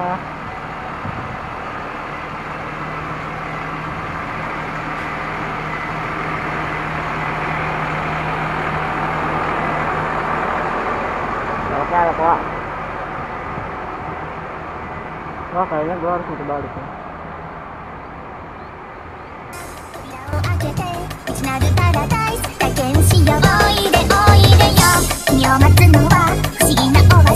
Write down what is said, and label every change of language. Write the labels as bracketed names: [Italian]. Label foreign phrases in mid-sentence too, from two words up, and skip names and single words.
[Indonesian] Oke, ada pola. Wah, kayaknya gua harus muter balik nih. [Japanese] なるパラダイス体験しようおいでおいでよ君を待つのは不思議な